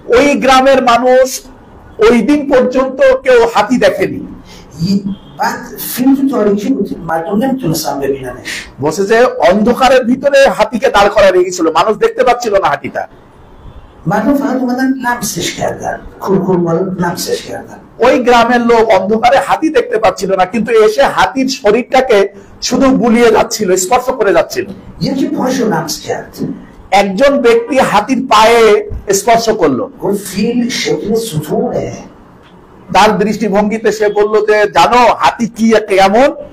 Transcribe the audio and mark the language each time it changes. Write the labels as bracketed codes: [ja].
[bn] ওই গ্রামের মানুষ ওই দিন পর্যন্ত কেউ হাতি দেখেনি। [fa] بعد فیلم تو تاریکی بود، مردم نمیتونستن ببیننش. [bn] বলছে যে অন্ধকারের ভিতরে হাতিকে দাঁড় করা রেখেছিল, মানুষ দেখতে পাচ্ছিল না হাতিটা। [fa] مردم فقط اومدن لمسش کردن، کورکور مال لمسش کردن. [bn] ওই গ্রামের লোক অন্ধকারে হাতি দেখতে পাচ্ছিল না, কিন্তু এসে হাতির শরীরটাকে শুধু বুলিয়ে যাচ্ছিল, স্পর্শ করে যাচ্ছিল। [fa] یکی پاشو لمس کرد. [bn] একজন ব্যক্তি হাতির পায়ে স্পর্শ করলো। [fa] گفت فیل شکل ستونه. [bn] তার দৃষ্টিভঙ্গিতে সে বলল যে জানো হাতি কি কেমন?